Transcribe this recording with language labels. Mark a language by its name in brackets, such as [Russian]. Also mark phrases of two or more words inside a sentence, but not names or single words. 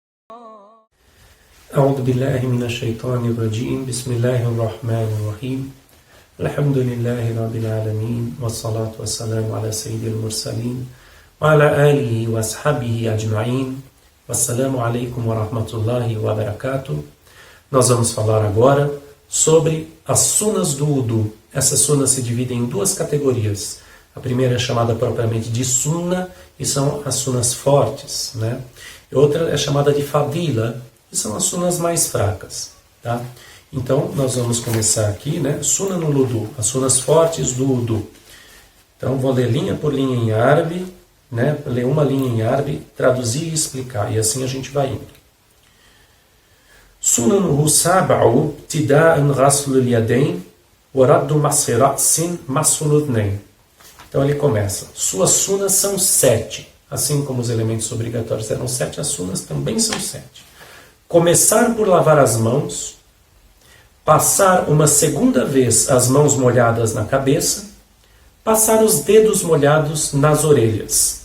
[Arabic] أعوذ بالله من الشيطان الرجيم بسم الله الرحمن الرحيم الحمد لله رب العالمين والصلاة والسلام على سيد المرسلين وعلى آله وأصحابه أجمعين والسلام عليكم ورحمة الله وبركاته. [Portuguese] Nós vamos falar agora sobre as sunas do wudu. Essas sunas se dividem em duas categorias. A primeira é chamada propriamente de sunna, e são as sunas fortes, né? E outra é chamada de fadila, que são as sunas mais fracas, tá? Então, nós vamos começar aqui, né? Sunna no wudu, as sunas fortes do wudu. Então, vou ler linha por linha em árabe, né? Ler uma linha em árabe, traduzir e explicar, e assim a gente vai indo. [Arabic] سننه سبع تدع غسل اليدين ورد مسح رأس مسح الأذنين. [Portuguese] Então ele começa. Suas sunas são 7. Assim como os elementos obrigatórios eram 7, as sunas também são 7. Começar por lavar as mãos, passar uma segunda vez as mãos molhadas na cabeça, passar os dedos molhados nas orelhas.